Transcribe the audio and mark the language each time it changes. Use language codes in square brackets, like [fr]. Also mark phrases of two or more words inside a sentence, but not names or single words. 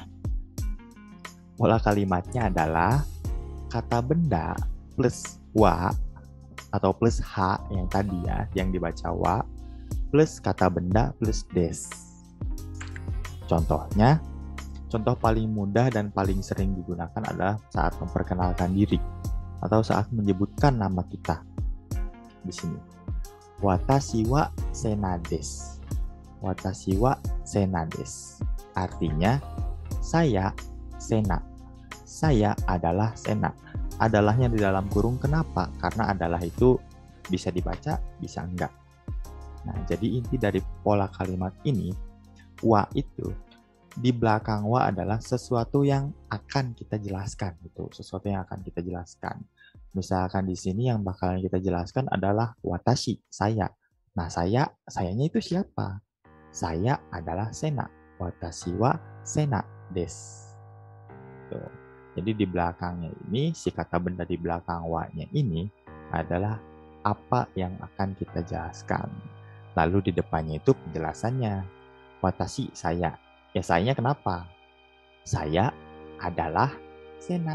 [id] Pola kalimatnya adalah kata benda plus wa atau plus h yang tadi ya, yang dibaca wa, plus kata benda plus des. Contohnya, contoh paling mudah dan paling sering digunakan adalah saat memperkenalkan diri atau saat menyebutkan nama kita. Di sini, [ja] 私はセナです. 私はセナです. [id] Artinya, saya Sena. Saya adalah Sena. Adalahnya di dalam kurung, kenapa? Karena adalah itu bisa dibaca, bisa enggak. Nah, jadi inti dari pola kalimat ini, wa itu di belakang wa adalah sesuatu yang akan kita jelaskan gitu, sesuatu yang akan kita jelaskan. Misalkan di sini yang bakalan kita jelaskan adalah watashi, saya. Nah, sayanya itu siapa? Saya adalah Sena. [ja] 私はセナです. [id] Tuh. Jadi di belakangnya ini, si kata benda di belakang wa-nya ini adalah apa yang akan kita jelaskan. Lalu di depannya itu penjelasannya. Watashi, saya. Ya sayanya kenapa? Saya adalah Sena.